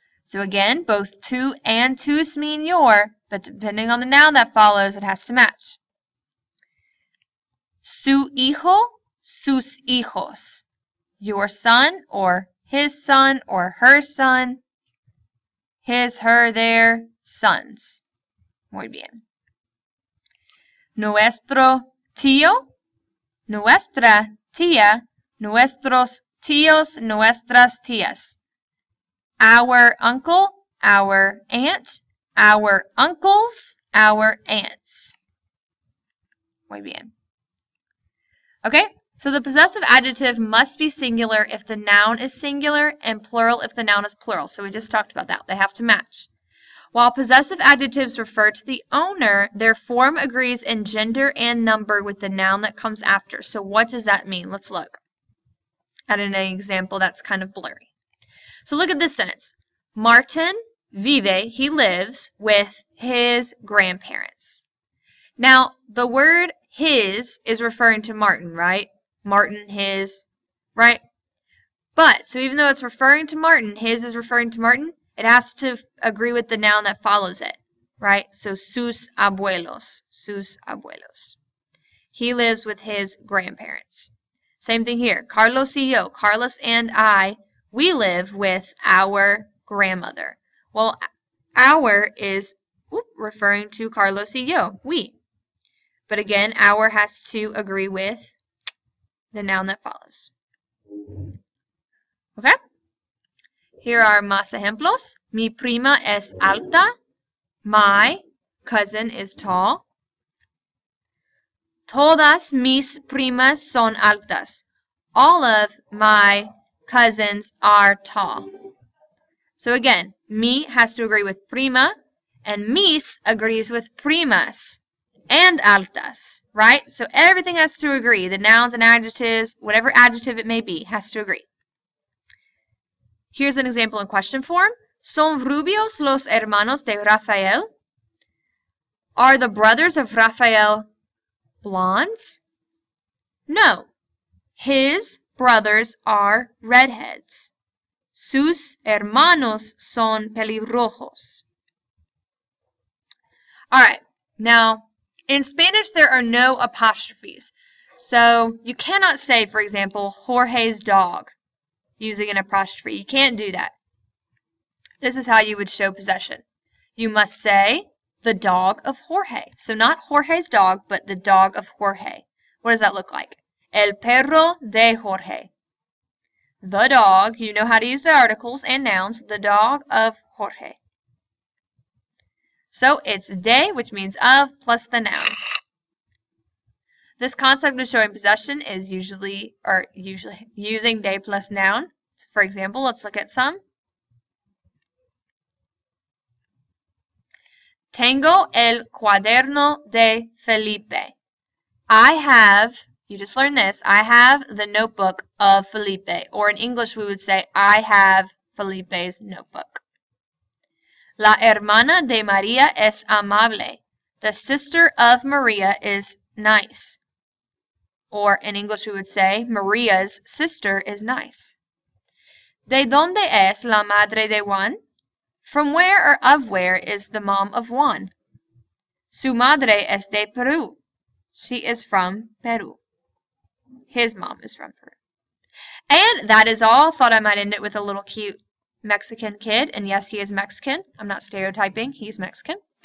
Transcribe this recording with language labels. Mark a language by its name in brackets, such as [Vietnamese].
[English] So again, both tu and tus mean your, but depending on the noun that follows, it has to match. [Spanish] Su hijo, sus hijos. [English] Your son, or his son, or her son. His, her, their sons. [Spanish] Muy bien. Nuestro tío, nuestra tía, nuestros tíos, nuestras tías. [English] Our uncle, our aunt, our uncles, our aunts. [Spanish] Muy bien. [English] Okay, so the possessive adjective must be singular if the noun is singular and plural if the noun is plural. So we just talked about that. They have to match. While possessive adjectives refer to the owner, their form agrees in gender and number with the noun that comes after. So what does that mean? Let's look at an example that's kind of blurry. So look at this sentence. [Spanish] Martin vive, [English] he lives with his grandparents. Now, the word his is referring to Martin, right? Martin, his, right? But, so even though it's referring to Martin, his is referring to Martin, it has to agree with the noun that follows it, right? [Spanish] So, sus abuelos, sus abuelos. [English] He lives with his grandparents. Same thing here. [Spanish] Carlos y yo, [English] Carlos and I, we live with our grandmother. Well, our is referring to [Spanish] Carlos y yo, [English] we. But again, our has to agree with the noun that follows. Okay? Here are [Spanish] más ejemplos. Mi prima es alta. [English] My cousin is tall. [Spanish] Todas mis primas son altas. [English] All of my cousins are tall. So again, mi has to agree with prima, and mis agrees with primas and altas, right? So everything has to agree. The nouns and adjectives, whatever adjective it may be, has to agree. Here's an example in question form. [Spanish] ¿Son rubios los hermanos de Rafael? [English] Are the brothers of Rafael blondes? No. His brothers are redheads. [Spanish] Sus hermanos son pelirrojos. [English] All right. Now, in Spanish, there are no apostrophes. So you cannot say, for example, Jorge's dog using an apostrophe. You can't do that. This is how you would show possession. You must say the dog of Jorge. So not Jorge's dog, but the dog of Jorge. What does that look like? [Spanish] El perro de Jorge. [English] The dog, you know how to use the articles and nouns, the dog of Jorge. So it's de, which means of, plus the noun. This concept of showing possession is usually using de plus noun. So for example, let's look at some. [Spanish] Tengo el cuaderno de Felipe. [English] I have, you just learned this, I have the notebook of Felipe. Or in English we would say, I have Felipe's notebook. [Spanish] La hermana de María es amable. [English] The sister of Maria is nice. Or in English we would say, Maria's sister is nice. [Spanish] ¿De dónde es la madre de Juan? [English] From where or of where is the mom of Juan? [Spanish] Su madre es de Perú. [English] She is from Peru. His mom is from Peru. And that is all. Thought I might end it with a little cute Mexican kid. And yes, he is Mexican. I'm not stereotyping. He's Mexican.